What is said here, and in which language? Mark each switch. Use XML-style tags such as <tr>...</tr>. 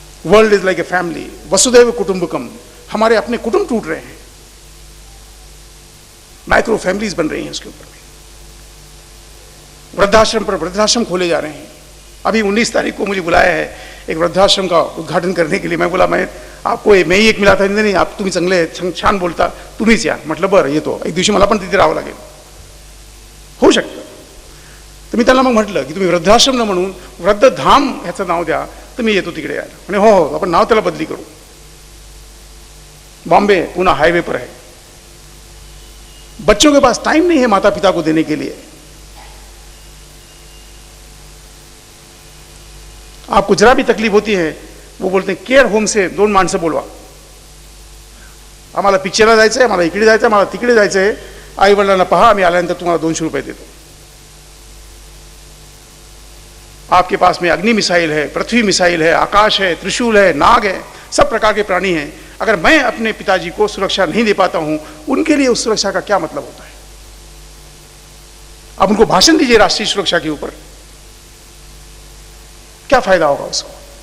<en>world is like a family,</en> <hi>वसुदैव कुटुंबकम. हमारे अपने कुटुंब टूट रहे हैं, माइक्रो फैमिलीज बन रही हैं उसके ऊपर में. वृद्धाश्रम पर वृद्धाश्रम खोले जा रहे हैं. अभी 19 तारीख को मुझे बुलाया है एक वृद्धाश्रम का उद्घाटन करने के लिए. मैं बोला मैं आपको मैं ही एक मिला था. नहीं आप</hi> <mr>तुम्ही चांगले छान बोलता, तुम्हीच या. म्हटलं बरं येतो, एक दिवशी मला पण तिथे राहावं लागेल, होऊ शकतं. तर मी त्यांना मग म्हटलं की तुम्ही वृद्धाश्रम न म्हणून वृद्धधाम ह्याचं नाव द्या, तर मी येतो तिकडे यायला. म्हणे हो हो, आपण नाव त्याला बदली करू.</mr> <hi>बॉम्बे पुणे हाईवे पर है. बच्चों के पास टाइम नहीं है माता पिता को देने के लिए. आपको जरा भी तकलीफ होती है, वो बोलते हैं</hi> <mr>केअर होम से 2 माणसं बोलवा, आम्हाला पिक्चरला जायचंय, आम्हाला इकडे जायचंय, आम्हाला तिकडे जायचंय, आई वडिलांना पहा, आम्ही आल्यानंतर तुम्हाला 200 रुपये देतो.</mr> <hi>आपके पास में अग्नि मिसाइल है, पृथ्वी मिसाइल है, आकाश है, त्रिशूल है, नाग है, सब प्रकार के प्राणी हैं. अगर मैं अपने पिताजी को सुरक्षा नहीं दे पाता हूं, उनके लिए उस सुरक्षा का क्या मतलब होता है? अब उनको भाषण दीजिए राष्ट्रीय सुरक्षा के ऊपर, क्या फायदा होगा उसको?</hi>